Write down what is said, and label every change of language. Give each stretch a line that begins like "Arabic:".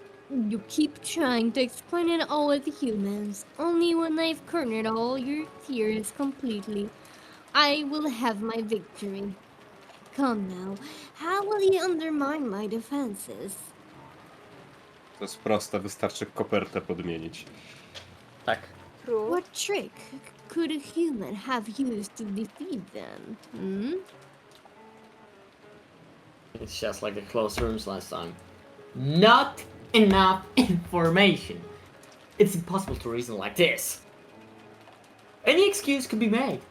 English: You keep trying to explain it all with humans, only when I've cornered all your fears completely, I will have my victory. Come now, how will you undermine my defenses?
Polish: To jest proste, wystarczy kopertę podmienić. Tak.
English: True. What trick could a human have used to defeat them? Hmm? It's just like the closed rooms last time. Not enough information. It's impossible to reason like this. Any excuse could be made.